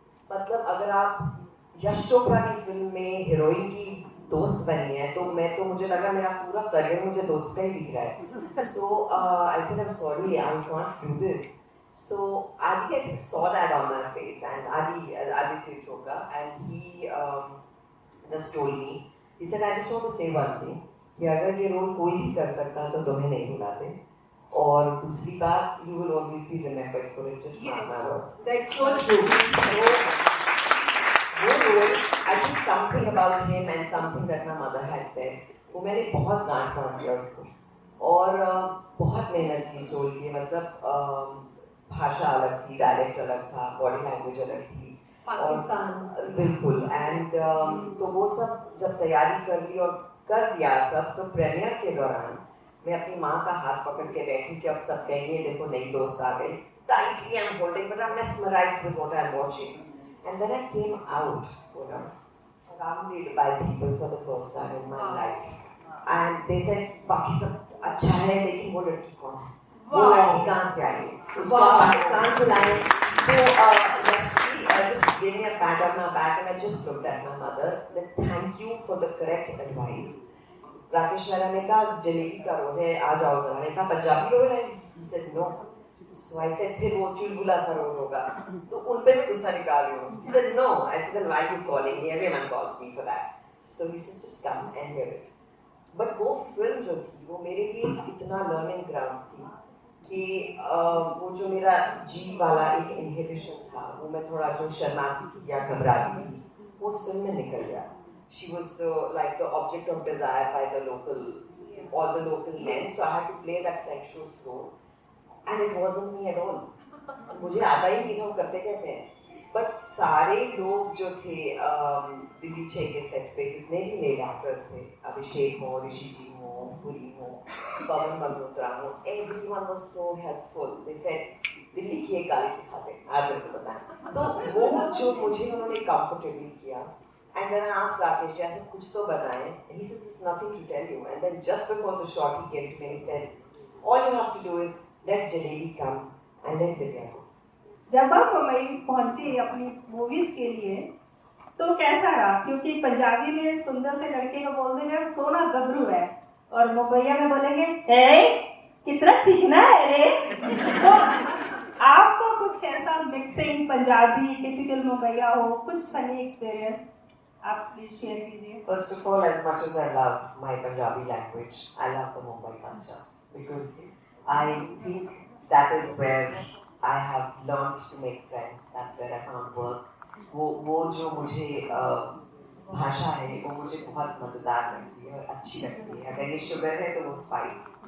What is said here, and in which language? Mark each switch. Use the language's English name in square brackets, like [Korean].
[Hindi] मतलब अगर आप यश चोपड़ा की फिल्म में हीरोइन की दोस्त बनी है, तो मुझे लगा मेरा पूरा करियर मुझे दोस्त का ही दिख रहा है. [English] So I said, I'm sorry, I can't do this. So Adi, I think, saw that on my face, and Aditya Chopra, and he just told me. He said, I just want to say one thing, [Hindi] कि अगर ये role कोई भी कर सकता तो तुम्हें नहीं बुलाते. और दूसरी बात, [English] you will always be remembered for it. Just mark my words. That's so true. [Hindi] वो role, [English] I think something about him and something that my mother had said, [Hindi] वो मैंने बहुत गांठ बांध दिया उसको, और बहुत मेहनत की इस रोल की. मतलब भाषा अलग थी, डायलेक्ट अलग था, बॉडी लैंग्वेज अलग थी, पाकिस्तान बिल्कुल. एंड तो वो सब जब तैयारी कर ली और कर दिया सब, तो प्रीमियर के दौरान मैं अपनी माँ का हाथ पकड़ के बैठी कि अब सब कहेंगे देखो नई दोस्त आ गई. [English] tightly I'm holding, but I'm mesmerized with what I'm watching. And when I came out, surrounded by people for the first time in my life, and they said, [Hindi] "बाकी सब अच्छा है, लेकिन वो लड़की कौन है? वो लड़की कहाँ से आई? उसको पाकिस्तान से लाए." [English] So she just gave me a pat on my back, and I just looked at my mother. Then thank you for the correct advice. [Hindi] Rakesh वाला ने कहा जलेबी का रोल है, आ जाओ जरा. ने कहा पंजाबी रोल है. [English] He said no. [Hindi] So I said फिर वो चुलबुला सा रोल होगा. तो उन पे मैं गुस्सा निकाल रही हूँ. [English] He said no. I said why are you calling me? Everyone calls me for that. So he says just come and hear it. [Hindi] But वो फिल्म जो थी वो मेरे लिए इतना लर्निंग ग्राउंड थी कि वो जो मेरा जी वाला एक इनहिबिशन था, वो मैं थोड़ा जो शर्माती थी या घबराती थी, वो उस फिल्म में निकल गया. [English] She was like the object of desire by all the local men. So I had to play that sensuous role. And it wasn't me at all. [Hindi] मुझे आता ही नहीं था वो करते कैसे हैं. But सारे लोग जो थे दिल्ली 6 के सेट पे जितने भी मेल एक्टर्स थे, अभिषेक हो, ऋषि जी हो, पुरी हो, पवन मल्होत्रा हो, [English] everyone was so helpful. [Hindi] They said Delhi की एक गाली सिखाते, आज तेरे को बताएं. तो वो जो मुझे उन्होंने comfortably किया. [English] And then I asked Rakesh, I said, [Hindi] कुछ तो बताएं. [English] He says, there's nothing to tell you. And then just before the shot, he came to me and he said, all you have to do is let Jalebi come and let Divya go. [Hindi] जब आप मुंबई पहुंची अपनी movies के लिए तो कैसा रहा? क्योंकि पंजाबी में सुंदर से लड़के को बोल देंगे सोना गबरू है, और मुंबईया में बोलेंगे कितना चीखना है रे. तो आपको कुछ ऐसा मिक्सिंग पंजाबी टिपिकल मुंबईया हो, कुछ फनी एक्सपीरियंस आप प्लीज शेयर कीजिए. [English] First of all, as much as I love my Punjabi language, I love the Mumbai culture because I think that is where I have learned to make friends. That's where I found work. [Hindi] वो जो मुझे भाषा है वो मुझे बहुत मजेदार लगती है और अच्छी लगती है. अगर ये शुगर है तो वो स्पाइस.